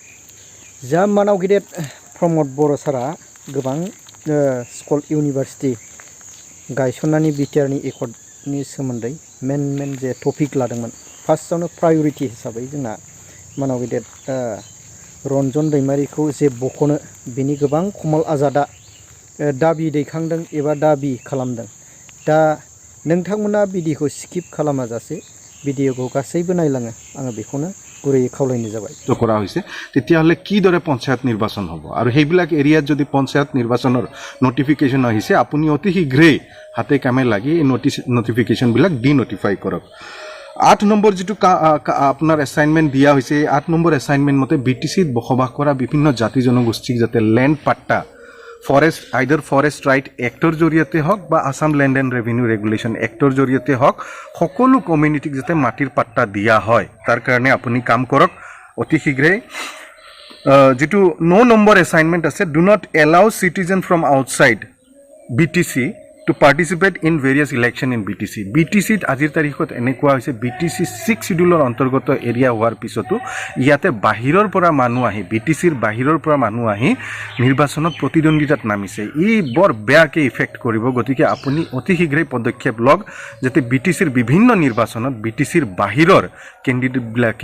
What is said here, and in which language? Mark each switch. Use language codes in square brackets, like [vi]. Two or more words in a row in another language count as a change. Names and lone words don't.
[brx] जा मानाव गिदिर प्रमद बर' सारा गोबां स्कुल इउनिभार्सिटि गायसननानै बिटिआरनि एकर्डनि सोमोन्दै मेन जे टपिक लादोंमोन फार्स्टआवनो प्रायोरिटी हिसाबै जोंना मानाव गिदिर रन्जन दैमारिखौ जे बख'नो बिनि गोबां कमल आजादा दाबि दैखांदों एबा दाबि खालामदों दा नोंथांमोना भिडिअखौ स्किप खालामाजासे भिडिअखौ गासैबो नायलाङो आङो बेखौनो गुरैयै खावलायनाय जाबाय [as] কৰা হৈছে তেতিয়াহ'লে কিদৰে পঞ্চায়ত নিৰ্বাচন হ'ব আৰু সেইবিলাক এৰিয়াত যদি পঞ্চায়ত নিৰ্বাচনৰ নটিফিকেশ্যন আহিছে আপুনি অতি শীঘ্ৰেই হাতে কামে লাগি এই নটিফিকেশ্যনবিলাক ডিনটিফাই কৰক 8 নম্বৰ যেটো আপোনাৰ এছাইনমেণ্ট দিয়া হৈছে 8 নম্বৰ এছাইনমেণ্ট মতে বিটিচিত বসবাস কৰা বিভিন্ন জাতি জনগোষ্ঠীক যাতে ল্যান্ড পাট্টা ফৰেষ্ট আইদাৰ ফৰেষ্ট ৰাইট এক্টৰ জৰিয়তে হওক বা আসাম ল্যান্ড এণ্ড ৰেভিনিউ ৰেগুলেশ্যন এক্টৰ জৰিয়তে হওক সকলো কমিউনিটিক যাতে মাটিৰ পাট্টা দিয়া হয় তাৰ কাৰণে আপুনি কাম কৰক অতি শীঘ্ৰেই যেটো 9 নম্বৰ এছাইনমেণ্ট আছে [en] do not allow citizen from outside BTC to participate in various election in BTC. [as] BTC আজিৰ তাৰিখত এনেকুৱা হৈছে BTC 6 শিডিউলৰ অন্তৰ্গত এৰিয়া হোৱাৰ পিছতো ইয়াতে বাহিৰৰ পৰা মানুহ আহি BTCৰ বাহিৰৰ পৰা মানুহ আহি নিৰ্বাচনত প্ৰতিদ্বন্দ্বিতাত নামিছে ই বৰ বেয়াকে ইফেক্ট কৰিব গতিকে আপুনি অতি শীঘ্ৰেই পদক্ষেপ লওক যাতে BTCৰ বিভিন্ন নিৰ্বাচনত BTCৰ বাহিৰৰ কেণ্ডিডেটবিলাকে